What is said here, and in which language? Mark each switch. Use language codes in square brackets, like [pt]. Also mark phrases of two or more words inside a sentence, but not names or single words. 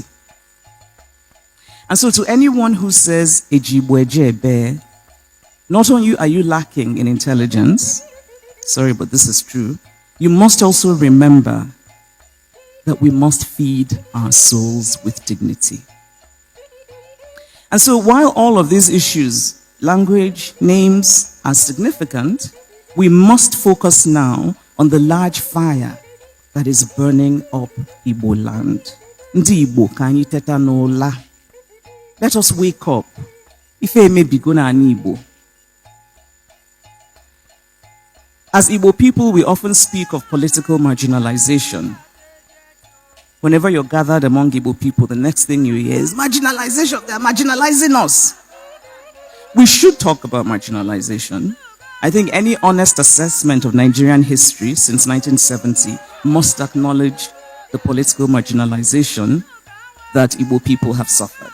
[en] And so to anyone who says, Ejibwe Jebe, Not only are you lacking in intelligence, sorry, but this is true, you must also remember that we must feed our souls with dignity. And so while all of these issues, language, names, are significant, we must focus now on the large fire that is burning up Igbo land. [ig] Ndi Igbo ka anyị teta n'ụla. [en] Let us wake up. [ig] Ife emebigo na anyị Igbo. [en] As Igbo people, we often speak of political marginalization. Whenever you're gathered among Igbo people, the next thing you hear is marginalization. They're marginalizing us. We should talk about marginalization. I think any honest assessment of Nigerian history since 1970 must acknowledge the political marginalization that Igbo people have suffered.